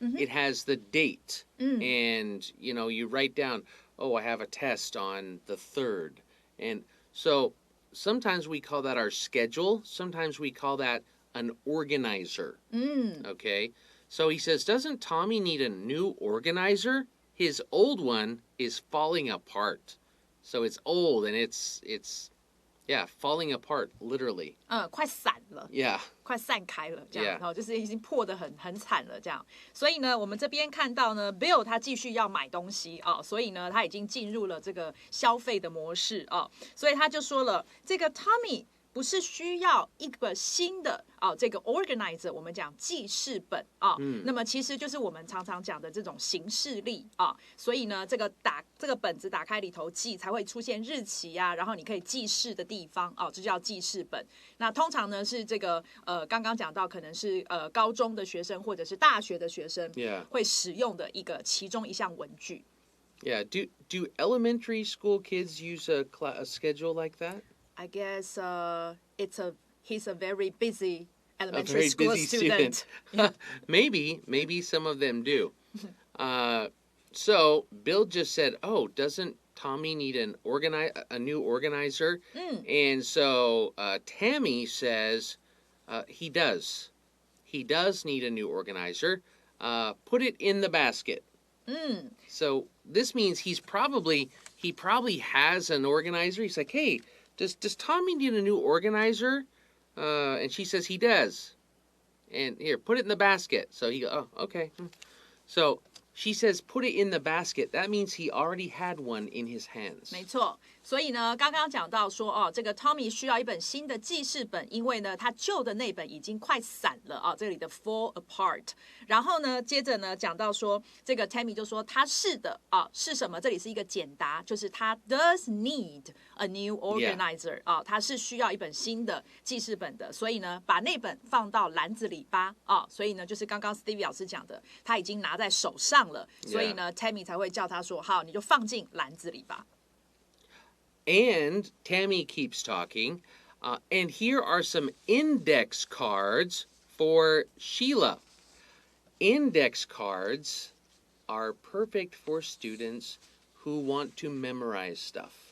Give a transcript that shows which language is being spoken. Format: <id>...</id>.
<en>It has the date. And, you write down, I have a test on the 3rd. And so sometimes we call that our schedule. Sometimes we call that an organizer. Okay, so he says, doesn't Tommy need a new organizer? His old one is falling apart. So it's old and it's falling apart literally.</en> <zh>快散了</zh> <en>Yeah.</en> <zh>快散开了这样</zh> <en>Yeah.</en> <zh>就是已经破得很惨了这样。所以呢，我们这边看到呢 Bill 他继续要买东西所以呢他已经进入了这个消费的模式所以他就说了，这个 Tommy 不是需要一个新的这个 organizer， 我们讲记事本那么其实就是我们常常讲的这种行事历所以呢，这个本子打开里头记才会出现日期然后你可以记事的地方这叫记事本。那通常呢是这个刚刚讲到可能是高中的学生或者是大学的学生会使用的其中一项文具。</zh> <en>Yeah. Do elementary school kids use a schedule like that? I guess he's a very busy elementary very school busy student. Yeah. Maybe some of them do. So Bill just said, "Oh, doesn't Tommy need a new organizer?" And so Tammy says, "He does. He does need a new organizer. Put it in the basket." So this means he probably has an organizer. He's like, "Hey, does Tommy need a new organizer?" And she says he does. And here, put it in the basket. So he goes, "Oh, okay." So she says, "Put it in the basket." That means he already had one in his hands.</en> <zh>没错，所以呢，刚刚讲到说这个 Tommy 需要一本新的记事本，因为呢，他旧的那本已经快散了这里的</zh> <en>fall apart。</en> <zh>然后呢，接着呢，讲到说这个 Tammy 就说他是的是什么？这里是一个简答，就是他</zh> <en>does need a new organizer</en> <zh>他是需要一本新的记事本的，所以呢，把那本放到篮子里吧所以呢，就是刚刚 Stevie 老师讲的，他已经拿在手上了，所以呢 Tammy 才会叫他说好，你就放进篮子里吧。</zh> <en>And Tammy keeps talking. And here are some index cards for Sheila. Index cards are perfect for students who want to memorize stuff.</en>